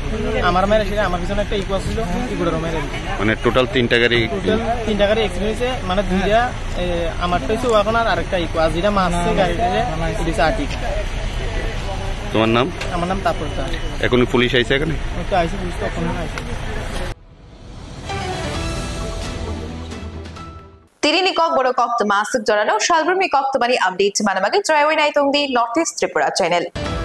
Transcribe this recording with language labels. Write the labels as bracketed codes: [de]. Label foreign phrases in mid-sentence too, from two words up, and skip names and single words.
[bn] আমার মেয়ে সেটা আমার পিছনে একটা ইকো ছিল, ইকোটারও মেয়ে দিচ্ছে। মানে টোটাল 3টা গাড়ি? টোটাল 3টা গাড়ি অ্যাক্সিডেন্ট হয়েছে। মানে দুইটা আমার পেয়েছে ওয়াগন আর আরেকটা ইকো। আর যেটা মারছে গাড়িটা এটা আর্টিকা। তোমার নাম? আমার নাম তাপর। এখন পুলিশ আইছে এখানে? আইসে পুলিশ তো এখন আইসে। [trp] Tirini kok boro kok masuk jorano shalbrumi kok tumani update manamage joy wai nai tongdi North East Tripura channel.